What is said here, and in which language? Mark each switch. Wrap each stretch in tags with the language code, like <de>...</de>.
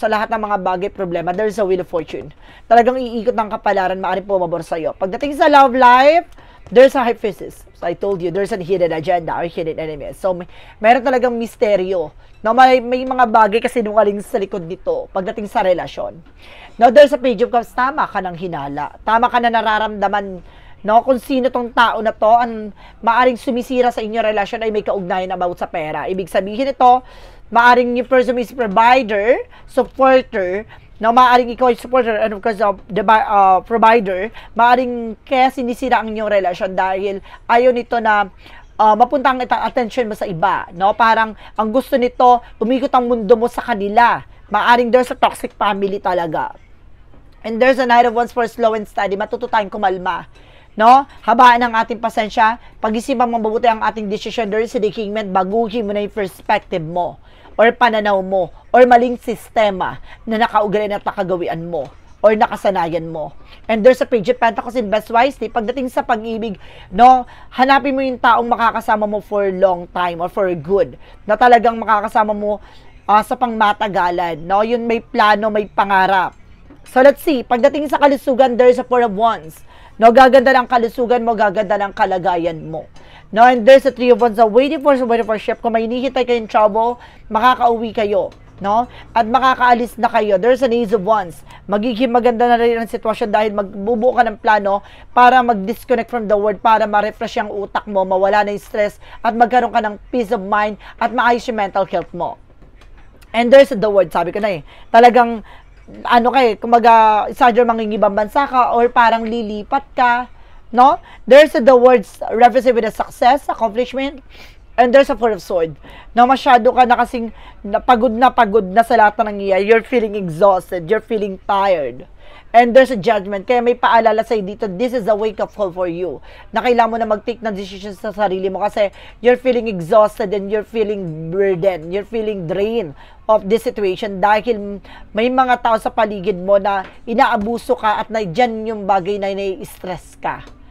<tl>Sa lahat ng mga bagay, problema,</tl> <en>there's a wheel of fortune.</en> <tl>Talagang iikot ng kapalaran, maaaring pumabor sa'yo. Pagdating sa</tl> <en>love life, there's a hypothesis. So I told you, there's a hidden agenda or hidden enemy. So,</en> <tl>meron talagang misteryo. No, may mga bagay kasi nungaling sa likod nito pagdating sa relasyon.</tl> <en>Now, there's a Page of Cups.</en> <tl>Tama ka ng hinala. Tama ka na nararamdaman, no, kung sino tong tao na to, ang maaring sumisira sa inyong relasyon ay may kaugnayan about sa pera. Ibig sabihin ito, maaring yung person is provider, supporter, no, maaaring ikaw ay supporter</tl> <en>and of course the provider,</en> <tl>maaaring kaya sinisira ang inyong relasyon dahil ayaw nito na mapunta ang attention mo sa iba, no? Parang ang gusto nito, umikot ang mundo mo sa kanila.</tl> <en>Maaring there's a toxic family talaga. And there's a Knight of Wands for slow and steady.</en> <tl>Matuto tayong kumalma. No? Habaan ang ating pasensya. Pag-isipan mo mabuti ang ating decision.</tl> <en>There is a decayment.</en> <tl>Baguhin mo na yung perspective mo. Or pananaw mo. Or maling sistema na nakaugali at nakagawian mo. Or nakasanayan mo.</tl> <en>And there's a Page of Pentacles, invest wisely.</en> <tl>Pagdating sa pag-ibig, no, hanapin mo yung taong makakasama mo</tl> <en>for long time or for good.</en> <tl>Na talagang makakasama mo sa pangmatagalan. No? Yun may plano, may pangarap.</tl> <en>So, let's see.</en> <tl>Pagdating sa kalusugan,</tl> <en>there's a Four of Wands.</en> <tl>No, gaganda ng kalusugan mo, gaganda ng kalagayan mo.</tl> <en>No, and there's a Three of Wands. Waiting for ship.</en> <tl>Kung may hinihintay kayong trouble, makakauwi kayo. No? At makakaalis na kayo. There's an Ace of Wands. Magiging maganda na rin ang sitwasyon dahil magbubuo ka ng plano para mag-disconnect from the world, para ma-refresh yung utak mo, mawala na yung stress, at magkaroon ka ng</tl> <en>peace of mind,</en> <tl>at maayos yung mental health mo.</tl> <en>And there's the word,</en> <tl>sabi ko na talagang kumaga, either mangingibang bansa ka or parang lilipat ka, no?</tl> <en>There's the words referencing with a success, accomplishment, and there's a Four of Swords.</en> <tl>Na masyado ka na kasing pagod na sa lahat ng nangyayari.</tl> <en>You're feeling exhausted, you're feeling tired. And there's a judgment.</en> <tl>Kaya may paalala sa'yo dito,</tl> <en>this is a wake-up call for you.</en> <tl>Na kailangan mo na mag-take ng decisions sa sarili mo kasi</tl> <en>you're feeling exhausted and you're feeling burdened. You're feeling drained of this situation</en> <tl>dahil may mga tao sa paligid mo na inaabuso ka at na dyan yung bagay na nai-stress ka.</tl>